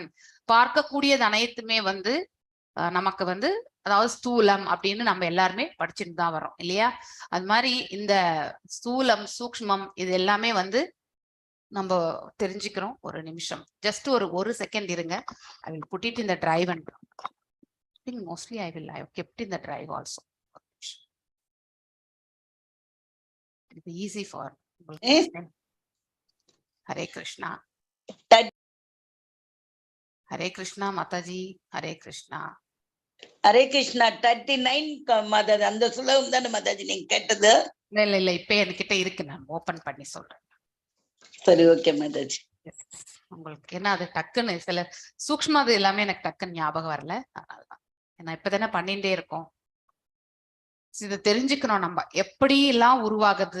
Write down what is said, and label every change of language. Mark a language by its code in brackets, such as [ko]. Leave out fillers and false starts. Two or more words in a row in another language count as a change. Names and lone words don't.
[ta] பார்க்கக்கூடியது அனைத்துமே நமக்கு அதாவது ஸ்தூலம் அப்படின்னு நம்ம எல்லாருமே படிச்சுட்டு தான் வரோம் இல்லையா? அது மாதிரி இந்த ஸ்தூலம், சூக்ஷ்மம் இது எல்லாமே நம்ம தெரிஞ்சுக்கிறோம். ஒரு நிமிஷம், ஜஸ்ட் ஒரு செகண்ட் இருங்க. [en] I will put it in the drive and I think mostly I have kept in the drive also. It is easy for Hare Krishna. Hare Krishna Mataji. Hare Krishna. [ta] Hare Krishna 39 மதர் அந்த சுலகம் தானே மதாஜி நீங்க கேட்டது? இல்ல இப்ப என்கிட்ட இருக்கு, நான் ஓபன் பண்ணி சொல்றேன். சரி, ஓகே மதாஜி. உங்களுக்கு என்ன அது டக்குன்னு சில சூக்ஷ்மம் அது எல்லாமே எனக்கு டக்குன்னு ஞாபகம் வரல. அதனாலதான் ஏன்னா இப்பதானே பண்ணிட்டே இருக்கோம். இதை தெரிஞ்சுக்கணும். நம்ம எப்படி எல்லாம் உருவாகுது.